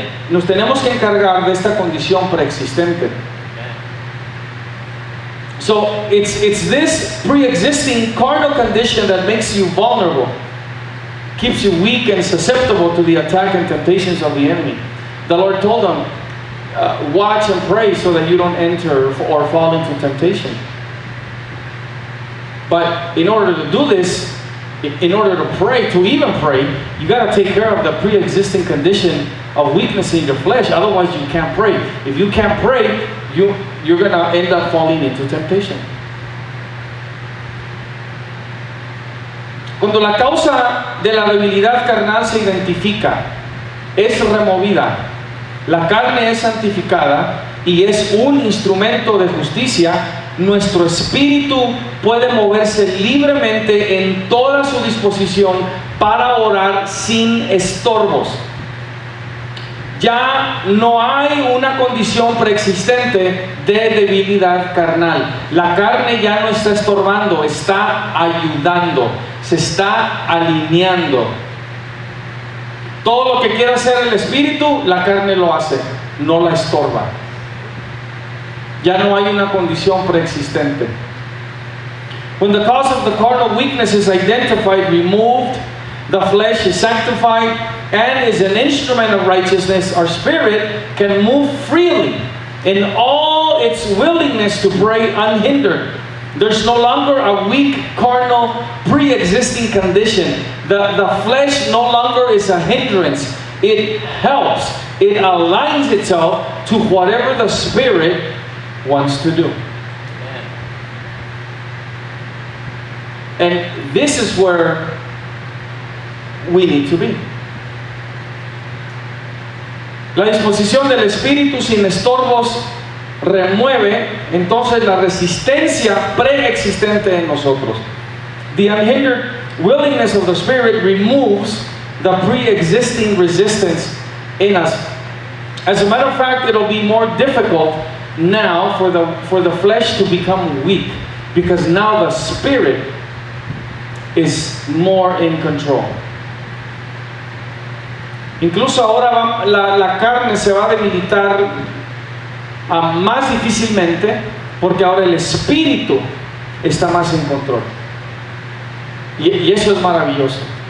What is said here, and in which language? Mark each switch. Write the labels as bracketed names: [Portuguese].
[Spanish] Nos tenemos que encargar de esta condición preexistente. [English] So it's this pre-existing carnal condition that makes you vulnerable, keeps you weak and susceptible to the attack and temptations of the enemy. The Lord told them, watch and pray so that you don't enter or fall into temptation. But in order to do this, in order to pray, to even pray, you got to take care of the pre-existing condition of weakness in your flesh. Otherwise, you can't pray. If you can't pray, you're going to end up falling into temptation. [Spanish] Cuando la causa de la debilidad carnal se identifica, es removida, la carne es santificada y es un instrumento de justicia, nuestro espíritu puede moverse libremente en toda su disposición para orar sin estorbos. Ya no hay una condición preexistente de debilidad carnal. La carne ya no está estorbando, está ayudando, se está alineando. Todo lo que quiera hacer el espíritu, la carne lo hace, no la estorba. Ya no hay una condición preexistente. [English] When the cause of the carnal weakness is identified, removed, the flesh is sanctified, and is an instrument of righteousness, our spirit can move freely in all its willingness to pray unhindered. There's no longer a weak, carnal, pre-existing condition. The flesh no longer is a hindrance. It helps. It aligns itself to whatever the Spirit wants to do. And this is where we need to be. [Spanish] La disposición del Espíritu sin estorbos remueve entonces la resistencia preexistente en nosotros. [English] The unhindered willingness of the Spirit removes the pre-existing resistance in us. As a matter of fact, it'll be more difficult now for the flesh to become weak, because now the Spirit is more in control. [Spanish] Incluso ahora la carne se va a debilitar más difícilmente, porque ahora el Espíritu está más en control. Y eso es maravilloso.